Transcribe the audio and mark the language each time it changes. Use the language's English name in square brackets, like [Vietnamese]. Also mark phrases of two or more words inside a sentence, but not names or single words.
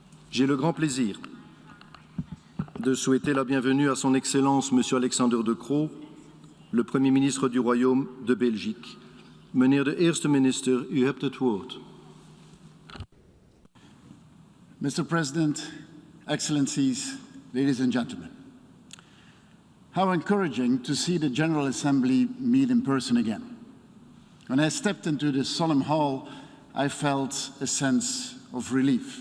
[French] J'ai le grand plaisir de souhaiter la bienvenue à son Excellence Minister Alexander De Croo, le Premier ministre du Royaume de Belgique. [Dutch] Meneer de Eerste Minister, u hebt het woord. [English] Mr. President, Excellencies, ladies and gentlemen, how encouraging to see the General Assembly meet in person again. When I stepped into this solemn hall, I felt a sense of relief.